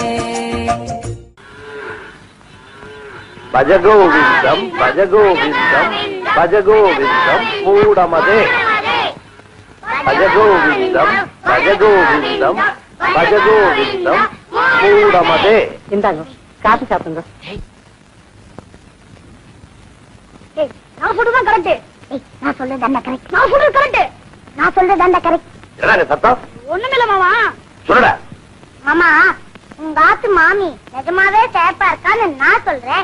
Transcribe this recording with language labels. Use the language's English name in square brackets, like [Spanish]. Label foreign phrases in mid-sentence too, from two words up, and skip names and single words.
[Sanskrit] भज गोविन्दं भज गोविन्दं भज गोविन्दं मूढमते। भज गोविन्दं भज गोविन्दं भज गोविन्दं मूढमते। [Tamil] இந்தாங்க காசு சாப்பிடுங்க. நான் சொல்றதுதான் கரெக்ட். நான் சொல்றது அந்த கரெக்ட். நான் சொல்றது கரெக்ட். நான் சொல்றது அந்த கரெக்ட். என்னங்க சத்தம்? ஒண்ணுமில்ல மாமா. சொல்லுடா. மாமா உங்க ஆத்து மாமி நிஜமாவே சேப்பா இருக்கான்னு நான் சொல்றேன்.